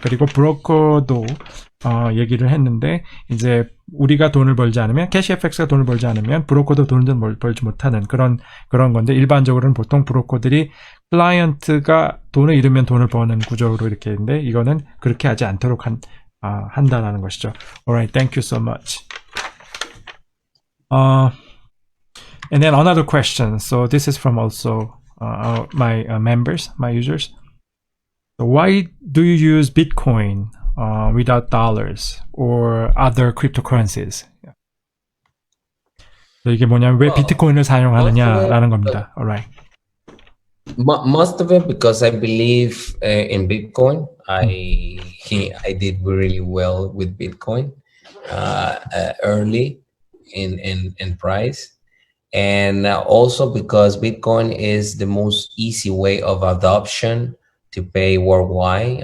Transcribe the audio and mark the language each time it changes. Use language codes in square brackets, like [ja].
[ko] 그리고 브로커도 얘기를 했는데, 이제 우리가 돈을 벌지 않으면, 캐시FX가 돈을 벌지 않으면 브로커도 돈을 벌지 못하는 그런 건데, 일반적으로는 보통 브로커들이 클라이언트가 돈을 잃으면 돈을 버는 구조로 이렇게 있는데, 이거는 그렇게 하지 않도록 한다라는 것이죠. [en] Alright, thank you so much. And then another question. So this is from also my members, my users. So why do you use Bitcoin without dollars or other cryptocurrencies? [ko] So 이게 뭐냐면 왜 비트코인을 사용하느냐라는 겁니다. [en] Alright. Most of it because I believe in Bitcoin. I did really well with Bitcoin early in price. And also because Bitcoin is the most easy way of adoption to pay worldwide.